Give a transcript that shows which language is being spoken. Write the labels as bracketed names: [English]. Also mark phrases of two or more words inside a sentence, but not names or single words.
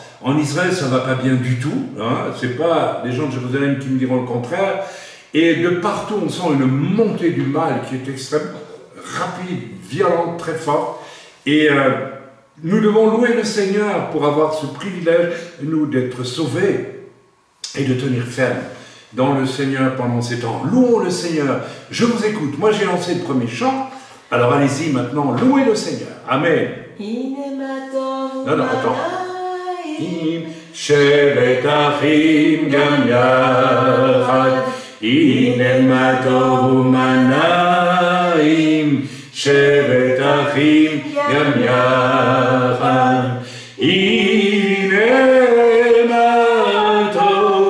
[French] En Israël, ça ne va pas bien du tout, hein. C'est pas les gens de Jérusalem qui me diront le contraire, et de partout on sent une montée du mal qui est extrêmement rapide, violente, très forte, et nous devons louer le Seigneur pour avoir ce privilège, nous, d'être sauvés et de tenir ferme dans le Seigneur pendant ces temps. Louons le Seigneur. Je vous écoute. Moi, j'ai lancé le premier chant. Alors, allez-y maintenant. Louez le Seigneur. Amen. Non, attends. [Hebrew] שבט אחים גם יחד, הנה מה טוב ומנעים. שבט אחים גם יחד, הנה מה טוב.